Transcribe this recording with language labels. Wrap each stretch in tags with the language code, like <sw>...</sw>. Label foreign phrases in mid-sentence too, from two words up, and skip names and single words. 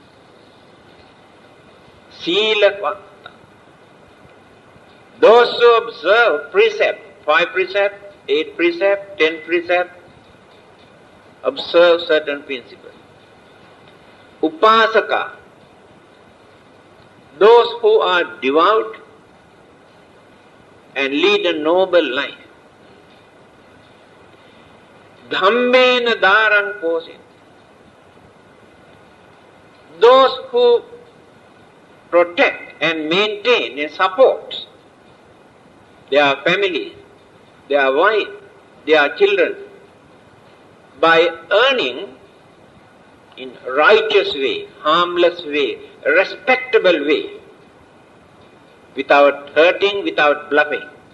<en>Sila, those who observe precept, 5 precepts, 8 precepts, 10 precepts, observe certain principles. Upasaka, those who are devout and lead a noble life.</en> <pi>Dhammena darang posin,</pi> <en>those who protect and maintain and support their families, their wife, their children, by earning in righteous way, harmless way, respectable way, without hurting, without bluffing.</en>